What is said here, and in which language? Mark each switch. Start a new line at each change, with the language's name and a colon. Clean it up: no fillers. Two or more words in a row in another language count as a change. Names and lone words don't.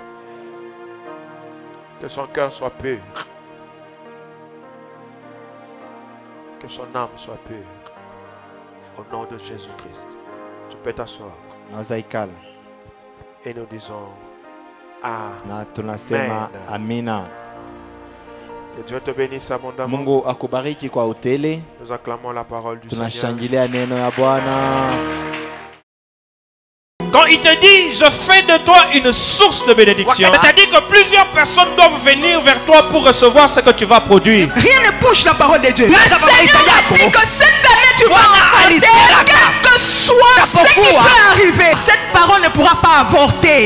French: Que son cœur soit pur. Que son âme soit pure. Au nom de Jésus-Christ. Tu peux t'asseoir. Et nous disons Amen.
Swahili: Amina.
French: Que Dieu te bénisse abondamment.
Swahili: Mungu akubariki kwa utele.
French: Nous acclamons la parole du Seigneur.
Swahili: Tunashangilia neno ya Bwana.
French: Quand il te dit, je fais de toi une source de bénédiction, c'est-à-dire que plusieurs personnes doivent venir vers toi pour recevoir ce que tu vas produire. Rien ne bouge la parole de Dieu. Le Seigneur a dit que cette année tu vas enfanter. Quel que soit ce qui peut arriver, cette parole ne pourra pas avorter.